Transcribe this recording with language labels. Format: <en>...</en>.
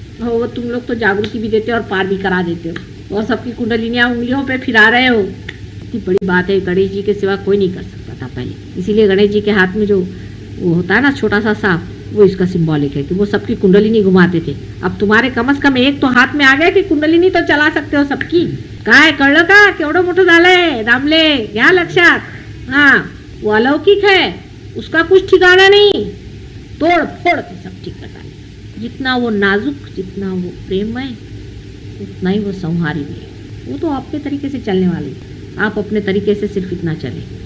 <hi>वो तुम लोग तो जागृति भी देते हो और पार भी करा देते हो, और सबकी कुंडलिनियां उंगलियों पे फिरा रहे हो। इतनी बड़ी बात है, गणेश जी के सिवा कोई नहीं कर सकता था पहले। इसीलिए गणेश जी के हाथ में जो वो होता है ना छोटा सा सांप, वो इसका सिंबॉलिक है कि वो सबकी कुंडलिनी घुमाते थे। अब तुम्हारे कम से कम एक तो हाथ में आ गया कि कुंडलिनी तो चला सकते हो सबकी।</hi> <mr>काय कळलं का, केवढं मोठं झालंय दामले, घ्या लक्षात।</mr> <hi>हाँ, वो अलौकिक है, उसका कुछ ठिकाना नहीं, तोड़ फोड़ के सब ठीक करता है। जितना वो नाजुक, जितना वो प्रेममय, उतना ही वो संहारी भी है। वो तो अपने तरीके से चलने वाली, आप अपने तरीके से सिर्फ इतना चले।</hi>